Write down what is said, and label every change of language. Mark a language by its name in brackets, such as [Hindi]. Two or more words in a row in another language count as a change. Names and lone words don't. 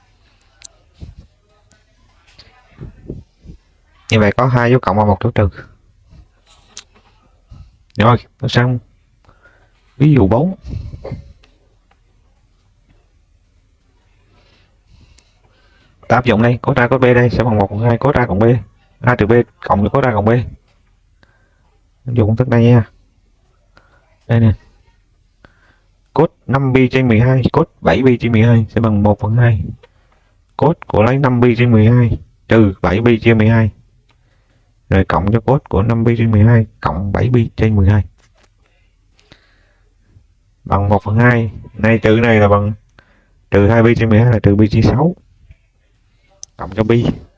[Vietnamese] Như vậy có 2 dấu cộng và 1 dấu trừ. Rồi, nó xong. Ví dụ 4. Ta áp dụng đây, cos A cos B đây sẽ bằng 1/2 cos A cộng B. A trừ B cộng với cos A cộng B. Áp dụng công thức này nha. Đây nè. Cos 5pi/12, cos 7pi/12 sẽ bằng 1/2 cos của lấy 5pi/12 trừ 7pi/12. Rồi cộng cho cos của 5pi/12 cộng 7pi/12 bằng 1/2. Này trừ này là bằng trừ 2pi/12 là trừ pi/6 cộng cho pi.